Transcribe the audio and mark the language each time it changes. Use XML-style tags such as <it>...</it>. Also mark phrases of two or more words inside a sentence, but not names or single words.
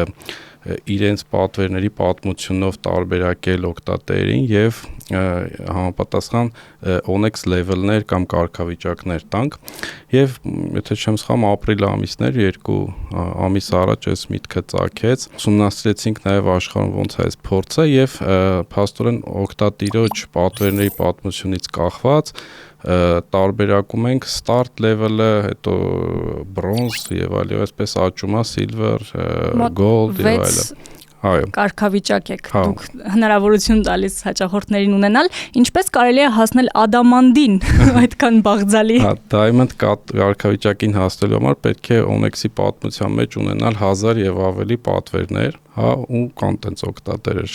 <hy>իրենց պատվերների պատմությունով տարբերակել օգտատերին եւ համապատասխան Օնեքս level-ներ կամ կարգավիճակներ տանք եւ եթե չեմ սխալվում ապրիլ ամիսներ 2 ամիս առաջ այս միտքը ծագեց ուսումնասիրեցինք նաեւ աշխարհում ոնց է այս փորձը եւ փաստորեն օգտատիրոջ պատվերների պատմությունից կախված տարբերակում ենք</hy> <en>start level-</en> <hy>ը, հետո bronze եւ այլն, այսպես աճում է</hy> <en>silver, gold</en> <hy>եւ այլն։ Այո։ Կարգավիճակ եք դուք հնարավորություն տալիս հաճախորդներին ունենալ, ինչպես կարելի է հասնել ադամանդին այդքան բաղձալի։ Հա, diamond կարգավիճակին հասնելու համար պետք է Օնեքսի պատմության մեջ ունենալ 1000 եւ ավելի պատվերներ, հա, ու content օգտատերեր</hy>